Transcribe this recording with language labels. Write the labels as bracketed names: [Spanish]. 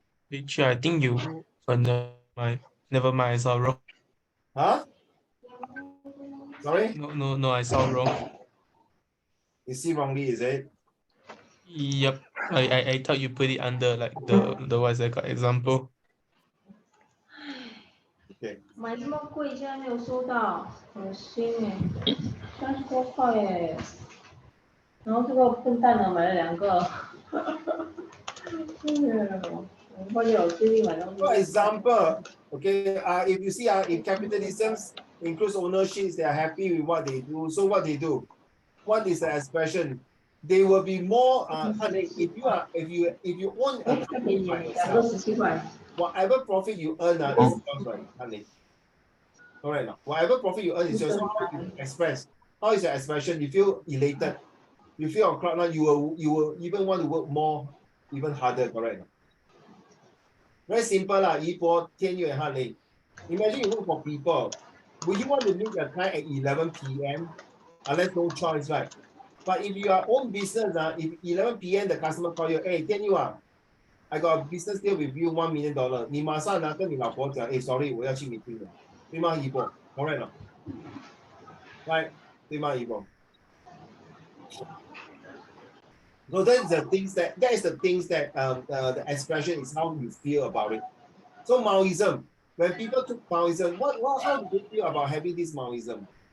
[English] Which I think you never mind, I saw wrong. Huh? Sorry? No, I saw wrong. You see wrongly, is it? Yep. I thought you put it under like the what's that called example. Okay. [Chinese] 买这么贵，竟然没有收到，恶心哎，30多块耶！然后这个笨蛋呢买了2个，我发现我最近买东西。 [English] For example, okay, if you see, if capitalism includes ownerships, they are happy with what they do. So what they do? What is the expression? They will be more. If you own a company by yourself, [Chinese] 17块。 [English] whatever profit you earn is yours, right, honey? Correct. Whatever profit you earn is yours. Express. How is your expression? You feel elated. You feel on cloud nine. You will even want to work more, even harder. Correct. Very simple lah. [Chinese] 一波天月和累. [English] Imagine you work for people. would you want to meet your client at 11 p.m.? Unless no choice, right? But if you are own business, if 11 p.m. the customer call you, hey, tell you I got a business deal with you $1 million. [Chinese] 你马上跟你老婆讲，哎 ， [English] sorry， [Chinese] 我要去 meeting 了，对吗，一波 ？ [English] Correct [Chinese] 了 ， [English] right？ [Chinese] 对吗，一波？ [English] So that is the things that the expression is how you feel about it. So Maoism, when people took Maoism, how do they feel about having this Maoism?